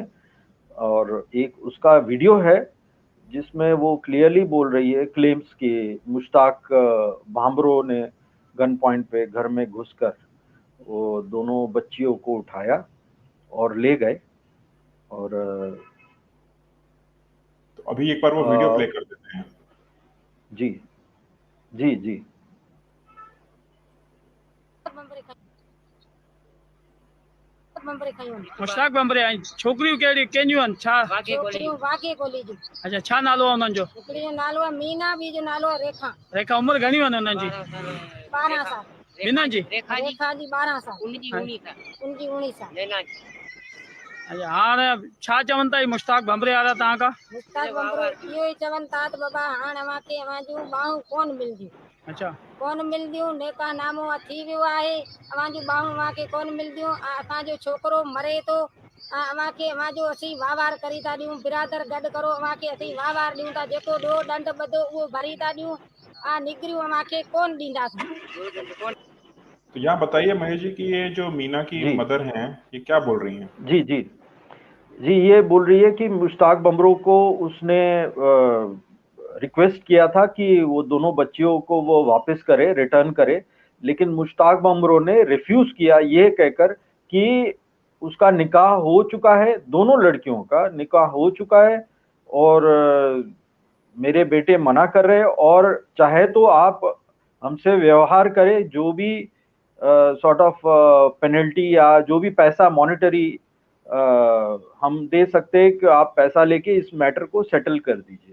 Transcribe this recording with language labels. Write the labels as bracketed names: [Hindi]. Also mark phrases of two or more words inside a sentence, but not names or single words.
[Hindi] और एक उसका वीडियो है जिसमें वो क्लियरली बोल रही है, क्लेम्स कि मुश्ताक भांबरो ने [English] gun point [Hindi] पे घर में घुसकर वो दोनों बच्चियों को उठाया और ले गए। और तो अभी एक बार वो वीडियो प्ले कर देते हैं। जी जी जी। [Sindhi] मुश्ताक बंबरे छोकरियूं कहिड़ी केंजियूं आहिनि छा? वाके कोली जी। अच्छा, छा नालो आहे उन्हनि जो? हिकिड़ी जो नालो आहे मीना, ॿी जो नालो आहे रेखा। रेखा उमिरि घणी आहिनि उन्हनि जी? 12 साल। मीना जी? रेखा जी 12 साल। उनकी 19 साल। अच्छा, हाणे छा चवनि था मुश्ताक बंबरे वारा तव्हां खां? मुश्ताक बंबरो इहो ई चवनि था त बाबा हाणे अवांखे अवां जूं ॿाहूं कोन मिलंदियूं। अच्छा, कोन मिलंदियूं, नेका नामो थी वियो आहे। अवां जूं ॿाहूं अवांखे कोन मिलंदियूं। असांजो छोकिरो मरे थो, अवांखे अवांजो असीं वाहवार करी था ॾियूं। बिरादर गॾु करो, अवांखे असीं वाहवार ॾियूं था। जेको ॾोह ॾंड ॿधो उहो भरी था ॾियूं। निगरियूं अवांखे कोन ॾींदासीं। [Hindi] तो यहाँ बताइए महेश जी कि ये जो मीना की जी मदर हैं, ये क्या बोल रही हैं। जी जी जी, ये बोल रही है कि मुश्ताक बंबरो को उसने रिक्वेस्ट किया था कि वो दोनों बच्चियों को वो वापस करे, रिटर्न करे। लेकिन मुश्ताक बंबरो ने रिफ्यूज किया, ये कहकर कि उसका निकाह हो चुका है, दोनों लड़कियों का निकाह हो चुका है, और मेरे बेटे मना कर रहे हैं, और चाहे तो आप हमसे व्यवहार करें, जो भी [English] sort of penalty [Hindi] या जो भी पैसा मॉनेटरी हम दे सकते हैं, कि आप पैसा लेके इस मैटर को सेटल कर दीजिए।